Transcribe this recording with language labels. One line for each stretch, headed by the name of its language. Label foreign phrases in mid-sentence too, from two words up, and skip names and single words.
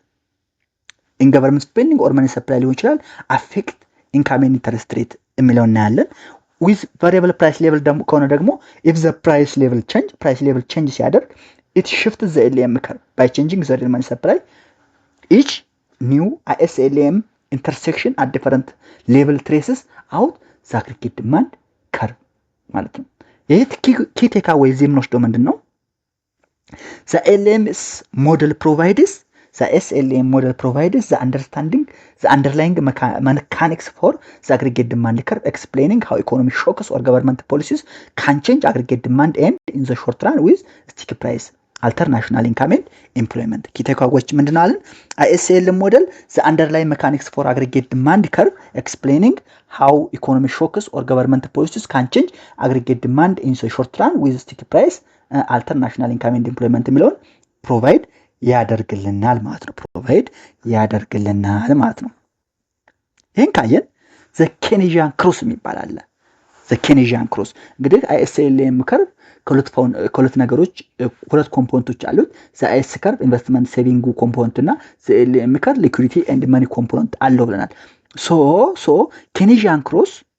English: in government spending or money supply
Amharic: ሊሆን ይችላል
English: affect income and interest rate
Amharic: የሚለው እናያለን።
English: with variable price level
Amharic: ከሆነ ደግሞ
English: if the price level change ሲያደርግ it shifts the LM curve by changing the money supply each new ISLM intersection at different level traces out the aggregate demand curve
Amharic: ማለት ነው።
English: ይሄ key takeaway
Amharic: እዚህ የምንወስደው ምንድን ነው?
English: the LMS model provides the SLM model provides the underlying mechanics for the aggregate demand curve, explaining how economic shocks or government policies can change aggregate demand and in the short run with sticky price, alter national income and employment. Key takeaways
Amharic: ምንድን ነው አለን?
English: SLM model the underlying mechanics for aggregate demand curve, explaining how economic shocks or government policies can change aggregate demand in the short run with sticky price, alter national income and employment
Amharic: የሚለውን ፕሮቫይድ ያደርግልናል ማለት ነው። ፕሮቫይድ ያደርግልናል ማለት ነው። ይህን ካየን
English: the Keynesian cross
Amharic: የሚባል አለ።
English: the Keynesian cross
Amharic: እንግዲህ
English: ISLM curve
Amharic: ከሁለት ነገሮች ሁለት ኮምፖነንቶች አሉት።
English: the IS curve investment saving component
Amharic: እና
English: the LM curve liquidity and money component
Amharic: አለው ብለናል።
English: so Keynesian cross